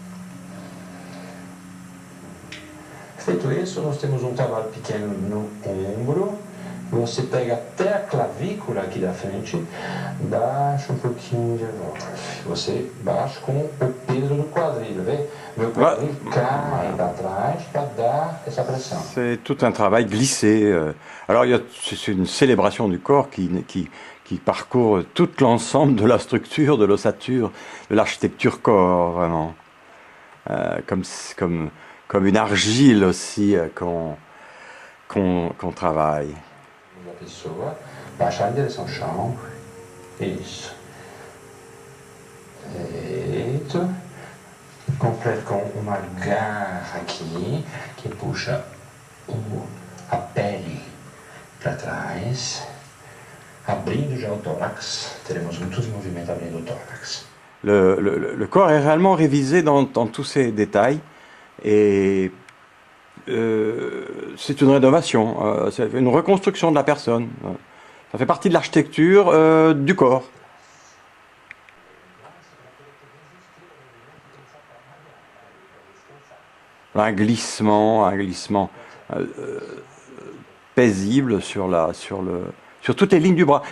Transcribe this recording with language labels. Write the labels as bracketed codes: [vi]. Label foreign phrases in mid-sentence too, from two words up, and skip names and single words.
[pt] Feito isso, nós temos trabalho pequeno no ombro. Você pega até a clavícula aqui da frente, baixa pouquinho de volta. Você baixa com o peso do quadril, vê? Meu quadril cai para trás para dar essa pressão. [fr] C'est tout un travail glissé. Alors, c'est une célébration du corps qui parcourt tout l'ensemble de la structure, de l'ossature, de l'architecture corps, vraiment. Comme une argile aussi qu'on travaille. [pt] A pessoa baixar em direção ao chão. Isso. Feito. Completo com uma garra aqui que puxa a pele para trás. Abrindo já o tórax. Teremos muitos movimentos abrindo o tórax. [fr] Le corps est réellement révisé dans tous ces détails et c'est une rénovation, c'est une reconstruction de la personne. Ça fait partie de l'architecture du corps. Un glissement paisible sur toutes les lignes du bras.